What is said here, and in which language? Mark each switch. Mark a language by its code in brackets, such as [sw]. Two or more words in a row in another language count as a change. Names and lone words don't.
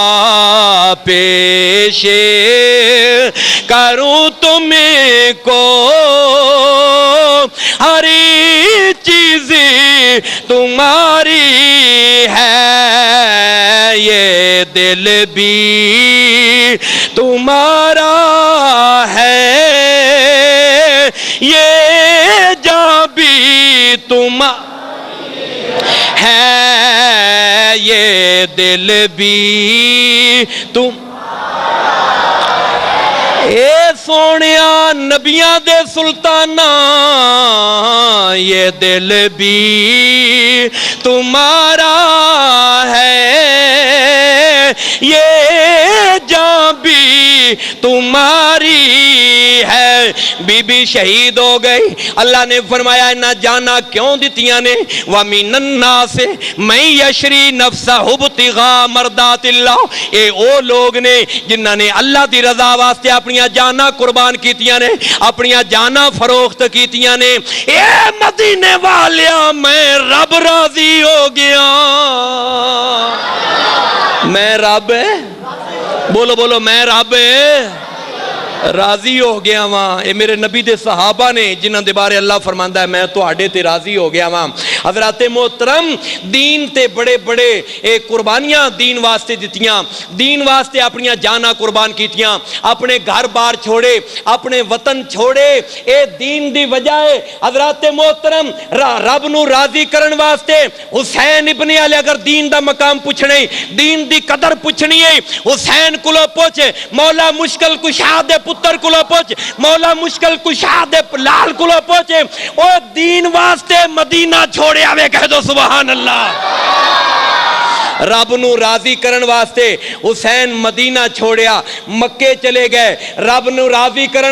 [ur] پیش کروں تمہیں کو ہر چیز تمہاری ہے، یہ دل بھی تمہارا ہے، یہ جان بھی تمہارا ہے یہ دل بھی تم [pa] اے سونیا نبیاں دے سلطانہ [ur] یہ دل بھی تمہارا ہے یہ جان بھی تمہاری ہے [pa] بی بی شہید ہو گئی اللہ نے فرمایا نہ جانا کیوں دتیاں نے [ar] وَمِنَ النَّاسِ مَن یشری نفسہ ابتغاء مرضات اللہ [pa] اے او لوگ نے جنہاں نے اللہ دی رضا واسطے اپنی جانا قربان کیتیاں نے اپنی جانا فروخت کیتیاں نے اے مدینے والیاں میں رب راضی ہو گیا میں رب بولو بولو میں رب راضی ہو گیا وہاں اے میرے نبی دے صحابہ نے جنہاں دے بارے اللہ فرماندا ہے میں تو آڈے تے راضی ہو گیا وہاں حضرات محترم دین تے بڑے بڑے قربانیاں دین واسطے دتیاں دین واسطے اپنی جانا قربان کیتیاں اپنے گھر بار چھوڑے اپنے وطن چھوڑے اے دین دی وجہ ہے حضرات محترم رب نو راضی کرن واسطے حسین ابن علی اگر دین دا مقام پوچھنے دین دی قدر پوچھنی ہے حسین کلو پوچھ مولا مشکل کشا دے پتر کلو پوچھ مولا مشکل کشا دے لال کلو پوچھ او دین واسطے مدینہ چھوڑے آوے کہہ دو [ar] سبحان اللہ [pa] رب نو راضی کرن واسطے حسین مدینہ چھوڑیا مکے چلے گئے رب نو راضی کرن